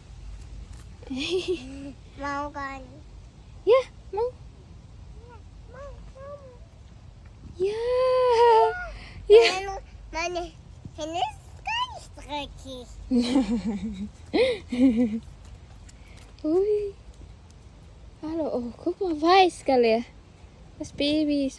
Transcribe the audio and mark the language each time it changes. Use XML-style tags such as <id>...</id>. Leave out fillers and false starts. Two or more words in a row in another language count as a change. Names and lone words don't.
<id>Mau kan? Ya, mau. Mau. Ya. Ya. Mana? Ini sekali lagi. Ui.</id> <de>Hallå, guck mal, weiß</de> <id>kali ya.</id> <de>Das Baby ist</de>